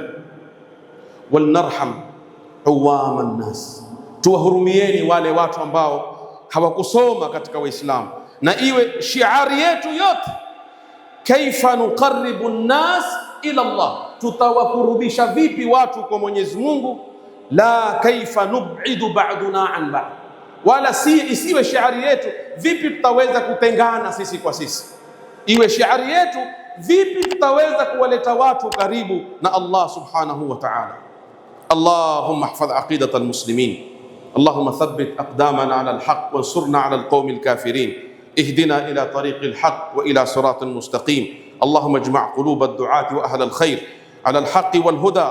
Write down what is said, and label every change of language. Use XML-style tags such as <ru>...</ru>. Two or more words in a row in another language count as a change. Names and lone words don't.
<ar>ولنرحم عوام الناس,</ar> <sw>tuwahurumieni wale watu ambao hawakusoma katika Waislamu, na iwe shiari yetu yote,</sw> <ar>كيف نقرب الناس إلى الله,</ar> <sw>tutawakurubisha vipi watu kwa Mwenyezi Mungu,</sw> <ar>لا كيف نبعد بعضنا عن بعض,</ar> <sw>wala isiwe shiari yetu vipi tutaweza kutengana sisi kwa sisi. Iwe shiari yetu vipi tutaweza kuwaleta watu karibu na Allah</sw> <ar>سبحانه وتعالى. اللهم احفظ عقيدة المسلمين اللهم ثبت أقدامنا على الحق وانصرنا على القوم الكافرين اهدنا إلى طريق الحق وإلى صراط مستقيم. اللهم اجمع قلوب الدعاة وأهل الخير على الحق والهدى.</ar>